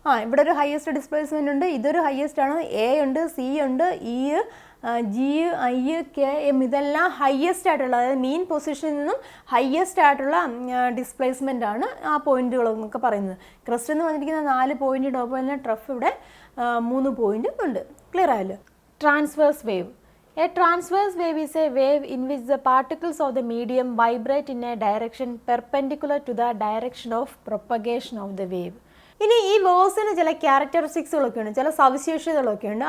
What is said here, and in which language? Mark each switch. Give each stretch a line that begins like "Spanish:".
Malayalam: ഇവിടെ ഒരു highest displacement ഉണ്ട്, ഇതൊരു ഹയസ്റ്റ് ആണ്. എ ഉണ്ട്, സി ഉണ്ട്, E, G, I, K, M ഇതെല്ലാം ഹയസ്റ്റ് ആയിട്ടുള്ള, അതായത് മീൻ പൊസിഷനിൽ നിന്നും ഹയസ്റ്റ് ആയിട്ടുള്ള ഡിസ്പ്ലേസ്മെൻ്റ് ആണ് ആ പോയിന്റുകളെന്നൊക്കെ പറയുന്നത്. ക്രസ്റ്റ് എന്ന് പറഞ്ഞിരിക്കുന്ന 4 പോയിന്റ്, അതുപോലെ തന്നെ ട്രഫ് ഇവിടെ 3 പോയിന്റ് ഉണ്ട്. ക്ലിയർ ആയല്ലോ? Transverse wave.
English: A transverse wave is a wave in which the particles of the medium vibrate in a direction perpendicular to the direction of propagation of the wave.
Malayalam: ഇനി ഈ വേവ്സിന് ചില ക്യാരക്ടറിസ്റ്റിക്സുകളൊക്കെ ഉണ്ട്, ചില സവിശേഷതകളൊക്കെ ഉണ്ട്.